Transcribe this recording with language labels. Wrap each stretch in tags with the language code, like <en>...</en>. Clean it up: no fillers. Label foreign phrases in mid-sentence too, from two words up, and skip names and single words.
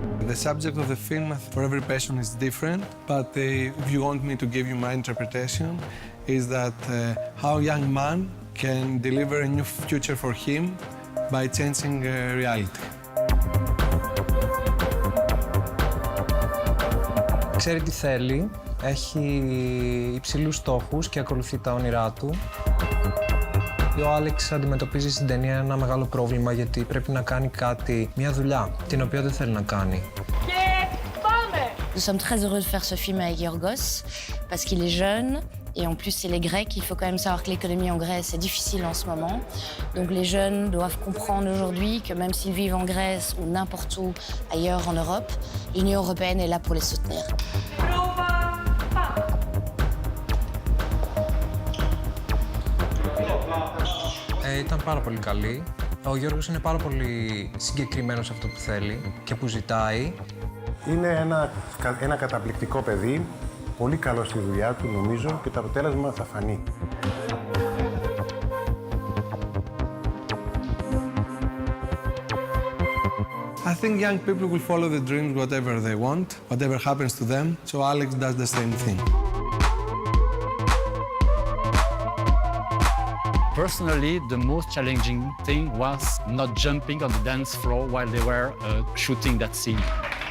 <en>The subject of the film for every person is different, but if you want me to give you my interpretation, is that how a young man can deliver a new future for him by changing reality.</en> <el>Ξέρει τι θέλει, έχει υψηλούς στόχους και ακολουθεί τα όνειρά του. Ο Άλεξ αντιμετωπίζει στην ταινία ένα μεγάλο πρόβλημα γιατί πρέπει να κάνει κάτι, μια δουλειά, την οποία δεν θέλει να κάνει.</el> <fr>Nous sommes très heureux de faire ce film avec Yorgos parce qu'il est jeune et en plus il est grec. Il faut quand même savoir que l'économie en Grèce est difficile en ce moment. Donc les jeunes doivent comprendre aujourd'hui que même s'ils vivent en Grèce ou n'importe où ailleurs en Europe, l'Union européenne est là pour les soutenir.</fr> <el>Ήταν πάρα πολύ καλή. Ο Γιώργος είναι πάρα πολύ συγκεκριμένος σε αυτό που θέλει και που ζητάει. Είναι ένα καταπληκτικό παιδί, πολύ καλό στη δουλειά του νομίζω και το αποτέλεσμα θα φανεί.</el> <en>I think young people will follow their dreams whatever they want, whatever happens to them, so Alex does the same thing. Personally, the most challenging thing was not jumping on the dance floor while they were shooting that scene.</en>